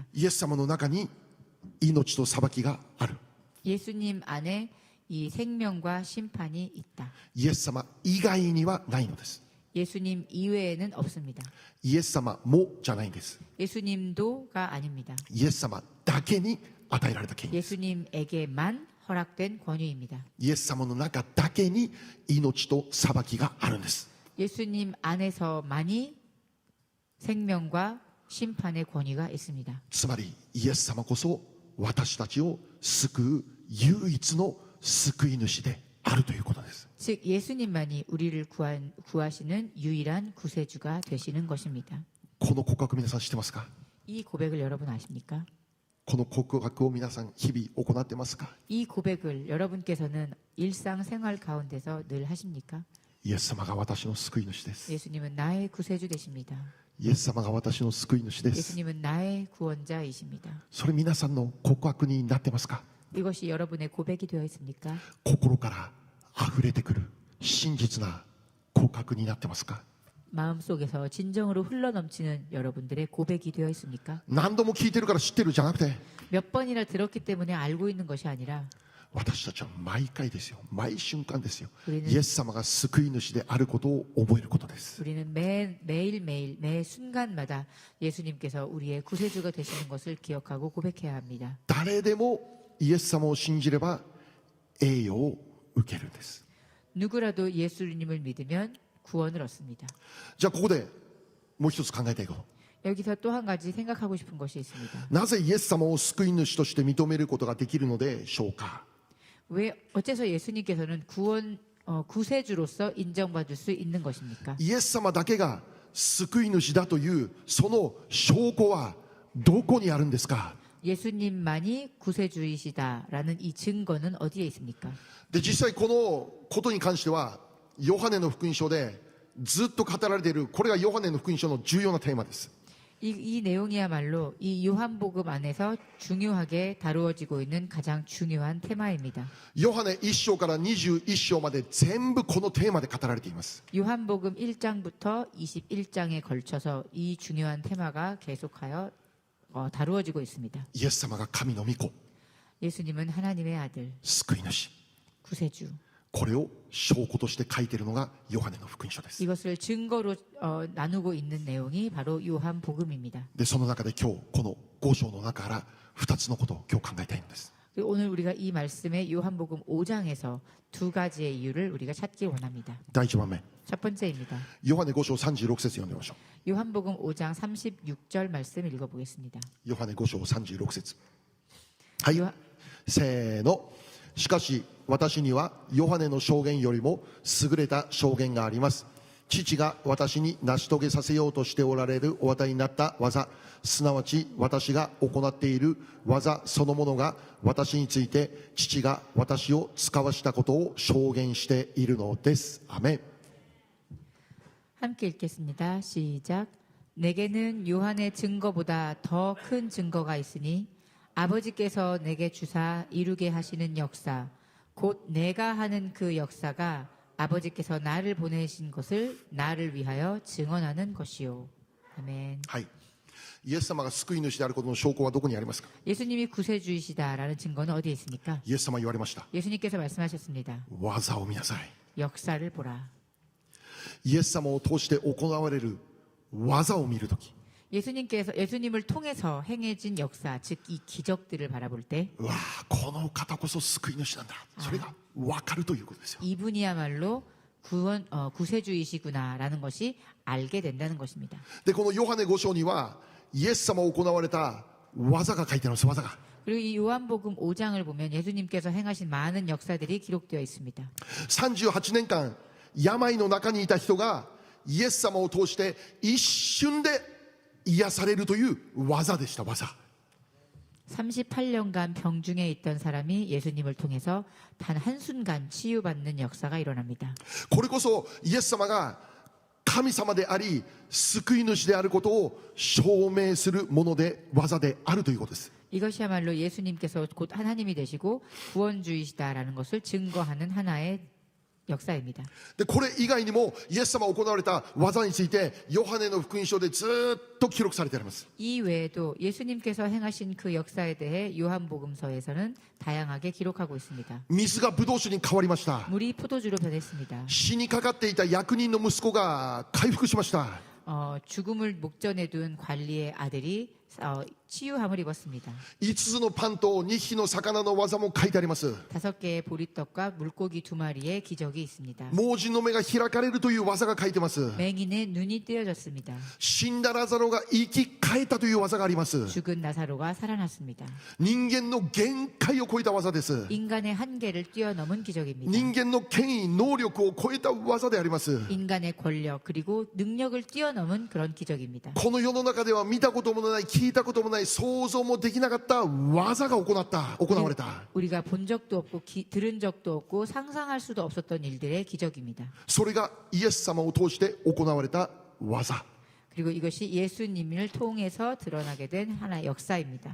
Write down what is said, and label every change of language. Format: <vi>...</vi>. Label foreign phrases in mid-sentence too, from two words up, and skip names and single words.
<ja>イエス様の中に命と裁きがある。</ja> <ko>예수님 안에 이 생명과 심판이 있다.</ko> <ja>イエス様以外にはないのです。</ja> <ko>예수님 이외에는 없습니다.</ko> <ja>イエス様もじゃないんです。</ja> <ko>예수님도가 아닙니다.</ko> <ja>イエス様だけに与えられた権威です。</ja> <ko>예수님에게만 허락된 권위입니다.</ko> <ja>イエス様の中だけに命と裁きがあるんです。</ja> <ko>예수님 안에서만이 생명과 심판의 권위가 있습니다.</ko> <ja>つまりイエス様こそ私たちを救う唯一の救い主であるということです。</ja> <ko>즉 예수님만이 우리를 구하시는 유일한 구세주가 되시는 것입니다.</ko> <ja>この告白皆さん知ってますか。</ja> <ko>이 고백을 여러분 아십니까?</ko> <ja>この告白を皆さん日々行ってますか。</ja> <ko>이 고백을 여러분께서는 일상생활 가운데서 늘 하십니까?</ko> <ja>イエス様が私の救い主です。</ja> <ko>예수님은 나의 구세주 되십니다.</ko> <ja>イエス様が私の救い主です。</ja> <ko>예수님은 나의 구원자이십니다.</ko> <ja>それ皆さんの告白になってますか。</ja> <ko>이것이 여러분의 고백이 되어 있습니까?</ko> <ja>心から溢れてくる真実な告白になってますか。</ja> <ko>마음속에서 진정으로 흘러넘치는 여러분들의 고백이 되어 있습니까?</ko> <ja>何度も聞いてるから知ってるじゃなくて、</ja> <ko>몇 번이나 들었기 때문에 알고 있는 것이 아니라</ko> <ja>私たちは毎回ですよ、毎瞬間ですよ、</ja> <ko>우리는</ko> <ja>イエス様が救い主であることを覚えることです。</ja> <ko>우리는 매일매일 매 순간마다 예수님께서 우리의 구세주가 되시는 것을 기억하고 고백해야 합니다.</ko> <ja>誰でもイエス様を信じれば栄誉を受けるんです。</ja> <ko>누구라도 예수님을 믿으면 구원을 얻습니다.</ko> <ja>じゃあここでもう一つ考えたいこと、</ja> <ko>여기서 또 한 가지 생각하고 싶은 것이 있습니다.</ko> <ja>なぜイエス様を救い主として認めることができるのでしょうか。</ja> <ko>왜 어째서 예수님께서는 구세주로서 인정받을 수 있는 것입니까?</ko> <ja>イエス様だけが救い主だというその証拠はどこにあるんですか。</ja> <ko>예수님만이 구세주이시다라는 이 증거는 어디에 있습니까?</ko> <ja>で実際このことに関してはヨハネの福音書でずっと語られている、これがヨハネの福音書の重要なテーマです。</ja> <ko>이 내용이야말로 이 요한복음 안에서 중요하게 다루어지고 있는 가장 중요한 테마입니다.</ko> <ja>ヨハネ1章から21章まで全部このテーマで語られています。</ja> <ko>요한복음 1장부터 21장에 걸쳐서 이 중요한 테마가 계속하여 다루어지고 있습니다.</ko> <ja>イエス様が神の御子、</ja> <ko>예수님은 하나님의 아들,</ko> <ja>救い主、</ja> <ko>구세주.</ko> <ja>これを証拠として書いているのがヨハネの福音書です。</ja> <ko>이것을 증거로 나누고 있는 내용이 바로 요한복음입니다.</ko> <ja>でその中で今日この5章の中から2つのことを今日考えたいんです。</ja> <ko>그리고 오늘 우리가 이 말씀의 요한복음 5장에서 두 가지의 이유를 우리가 찾기 원합니다.</ko> <ja>第1番目、</ja> <ko>첫 번째입니다.</ko> <ja>ヨハネ5章36節読んでみましょ</ja> <ko>요한복음 5장 36절 말씀 읽어보겠습니다.</ko> <ja>う。ヨハネ5章36節。はい、</ja> <ko>요한-</ko> <ja>せーの。しかし私にはヨハネの証言よりも優れた証言があります。父が私に成し遂げさせようとしておられるお与えになった技、すなわち私が行っている技そのものが私について父が私を使わしたことを証言しているのです。アメン。</ja> <ko>함께 읽겠습니다. 시작. 내게는 요한의 증거보다 더 큰 증거가 있으니 아버지께서 내게 주사 이루게 하시는 역사, 곧 내가 하는 그 역사가 아버지께서 나를 보내신 것을 나를 위하여 증언하는 것이요. 아멘.</ko> <ja>はい。イエス様が救い主であることの証拠はどこにありますか。</ja> <ko>예수님이 구세주이시다라는 증거는 어디에 있습니까?</ko> <ja>イエス様は言われました。</ja> <ko>예수님께서 말씀하셨습니다.</ko> <ja>技を見なさい。</ja> <ko>역사를 보라.</ko> <ja>イエス様を通して行われる技を見るとき、</ja> <ko>예수님을 통해서 행해진 역사, 즉 이 기적들을 바라볼 때</ko> <ja>うわあ、この方こそ救い主なんだ。それが分かるということですよ。</ja> <ko>이분이야말로 구세주이시구나라는 것이 알게 된다는 것입니다.</ko> <ja>で、このヨハネ5章にはイエス様を行われた技が書いてあるんです。技が。</ja> <ko>그리고 이 요한복음 5장을 보면 예수님께서 행하신 많은 역사들이 기록되어 있습니다.</ko> <ja>38 年間病の中にいた人がイエス様を通して一瞬で癒されるという技でした。技。</ja> <ko>38년간 병중에 있던 사람이 예수님을 통해서 단 한순간 치유받는 역사가 일어납니다.</ko> <ja>これこそイエス様が神様であり救い主であることを証明するもので技であるということです。</ja> <ko>이것이야말로 예수님께서 곧 하나님이 되시고 구원주이시다라는 것을 증거하는 하나의 역사입니다.</ko> <ja>で、これ以外にもイエス様が行われた技についてヨハネの福音書でずっと記録されてあります。</ja> <ko>이 외에도 예수님께서 행하신 그 역사에 대해 요한복음서에서는 다양하게 기록하고 있습니다.</ko> <ja>水がブドウ酒に変わりました。</ja> <ko>물이 포도주로 변했습니다.</ko> <ja>死にかかっていた役人の息子が回復しました。</ja> <ko>죽음을 목전에 둔 관리의 아들이 치유함을 입었습니다.</ko> <ja>5 つのパンと2匹の魚の技も書いてあります。</ja> <ko>5개의 보리떡과 물고기 2마리의 기적이 있습니다.</ko> <ja>盲人の目が開かれるという技が書いてます。</ja> <ko>맹인의 눈이 띄어졌습니다.</ko> <ja>死んだラザロが生き返ったという技があります。</ja> <ko>죽은 나사로가 살아났습니다.</ko> <ja>人間の限界を超えた技です。</ja> <ko>인간의 한계를 뛰어넘은 기적입니다.</ko> <ja>人間の権威能力を超えた技であります。</ja> <ko>인간의 권력 그리고 능력을 뛰어넘은 그런 기적입니다.</ko> <ja>この世の中では見たこともない、聞いたこともない、想像もできなかった技が行われた。</ja> <ko>우리가 본 적도 없고 들은 적도 없고 상상할 수도 없었던 일들의 기적입니다.</ko> <ja>それがイエス様を通して行われた技。</ja> <ko>그리고 이것이 예수님을 통해서 드러나게 된 하나의 역사입니다.</ko>